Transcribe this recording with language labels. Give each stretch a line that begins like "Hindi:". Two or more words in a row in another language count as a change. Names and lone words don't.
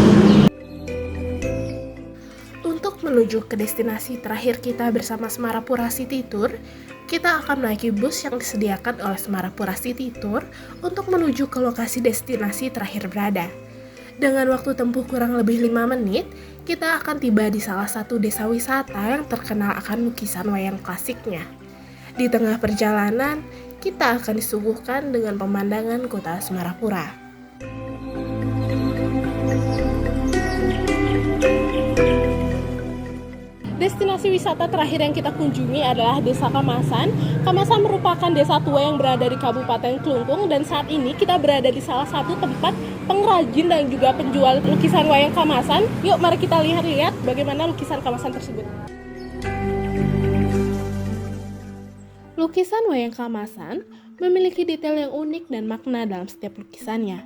Indonesian: Untuk menuju ke destinasi terakhir kita bersama Semarapura City Tour, kita akan menaiki bus yang disediakan oleh Semarapura City Tour untuk menuju ke lokasi destinasi terakhir berada. Dengan waktu tempuh kurang lebih 5 menit, kita akan tiba di salah satu desa wisata yang terkenal akan lukisan wayang klasiknya. Di tengah perjalanan, kita akan disuguhkan dengan pemandangan kota Semarapura. Destinasi wisata terakhir yang kita kunjungi adalah Desa Kamasan. Kamasan merupakan desa tua yang berada di Kabupaten Klungkung dan saat ini kita berada di salah satu tempat pengrajin dan juga penjual lukisan wayang Kamasan. Yuk mari kita lihat bagaimana lukisan Kamasan tersebut. Lukisan wayang Kamasan memiliki detail yang unik dan makna dalam setiap lukisannya.